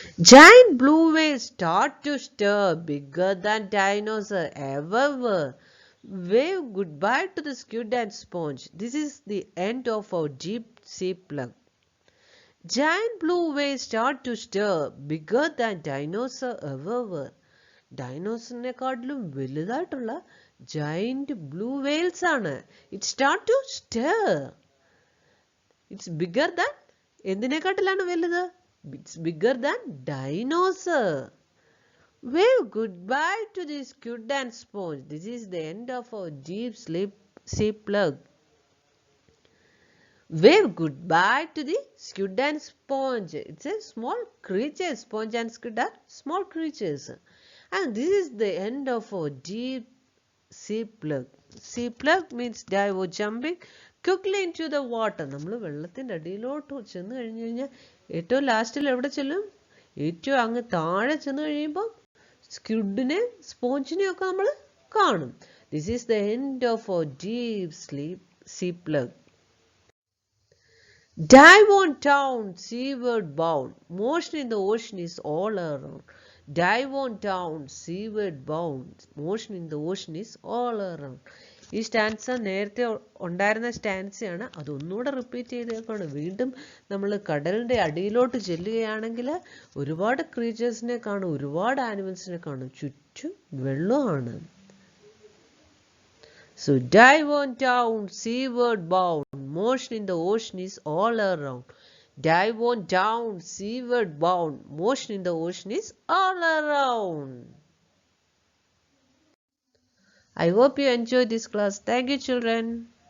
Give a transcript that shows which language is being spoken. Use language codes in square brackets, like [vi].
[en] Giant blue whales start to stir, bigger than dinosaurs ever were. Wave goodbye to the squid and sponge. This is the end of our deep sea plug. Giant blue whales start to stir, bigger than dinosaurs ever were. [ml] ഡൈനോസറിനെക്കാട്ടിലും വലുതായിട്ടുള്ള giant blue Wales ആണ്. [en] It start to stir. It's bigger than, [ml] എന്തിനെക്കാട്ടിലാണ് വലുത്? [en] It's bigger than dinosaur. Wave goodbye to the squid and sponge. This is the end of our deep sea plug. Wave goodbye to the squid and sponge. It's a small creature. Sponge and squid are small creatures. And this is the end of our deep sea plug. Sea plug means dive or jumping quickly into the water. [ml] നമ്മൾ വെള്ളത്തിൻ്റെ അടിയിലോട്ട് ചെന്ന് കഴിഞ്ഞ് കഴിഞ്ഞാൽ ഏറ്റവും ലാസ്റ്റിൽ എവിടെ ചെല്ലും? ഏറ്റവും അങ്ങ് താഴെ ചെന്ന് കഴിയുമ്പോൾ സ്ക്വിഡിനെ സ്പോഞ്ചിനെ ഒക്കെ നമ്മൾ കാണും. [en] This is the end of our deep sea plug. Dive on down, seaward bound. Motion in the ocean is all around. Dive on down, seaward bound. Motion in the ocean is all around. [ml] ഈ stanza നേരത്തെ ഉണ്ടായിരുന്ന സ്റ്റാൻസയാണ്, അതൊന്നുകൂടെ repeat ചെയ്തേക്കാണ്. വീണ്ടും നമ്മൾ കടലിൻ്റെ അടിയിലോട്ട് ചെല്ലുകയാണെങ്കിൽ ഒരുപാട് ക്രീച്ചേഴ്സിനെ കാണും, ഒരുപാട് ആനിമൽസിനെ കാണും, ചുറ്റും വെള്ളമാണ്. [en] So dive on down, seaward bound. Motion in the ocean is all around. Dive on down, seaward bound. Motion in the ocean is all around. I hope you enjoyed this class. Thank you, children.